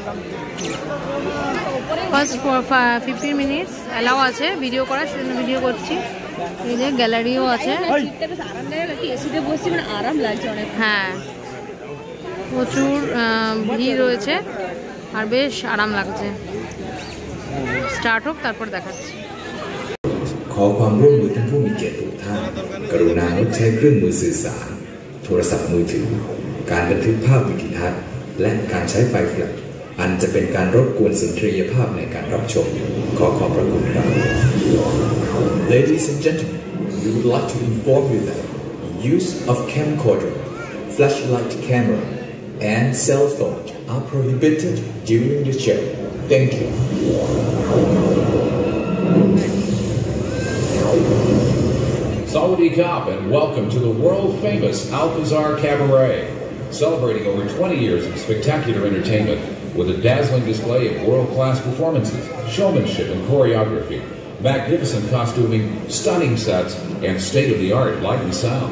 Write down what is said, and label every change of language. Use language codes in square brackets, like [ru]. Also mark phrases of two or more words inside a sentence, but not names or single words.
[en] first 15 minutes allow [bn] আছে ভিডিও করার, সেজন্য ভিডিও করছি। এই যে গ্যালারিও আছে। হ্যাঁ, প্রচুর ভিড় রয়েছে আর বেশ আরাম লাগছে। স্টার্ট হোক তারপর দেখাচ্ছি। [th] ขอความร่วมมือท่านผู้มีเกียรติทุกท่านกรุณางดใช้เครื่องมือสื่อสารโทรศัพท์มือถือการบันทึกภาพวิดีทัศน์และการใช้ไฟแฟลชอันจะเป็นการรบกวนสุนทรียภาพในการรับชมขอขอบพระคุณครับ [en] Ladies and gentlemen, we would like to inform you that use of camcorder, flashlight camera, and cell phone are prohibited during the show. Thank you. [th] สวัสดีครับ [en] and welcome to the world-famous Alcazar Cabaret, celebrating over 20 years of spectacular entertainment with a dazzling display of world-class performances, showmanship and choreography, magnificent costuming, stunning sets, and state-of-the-art light and sound.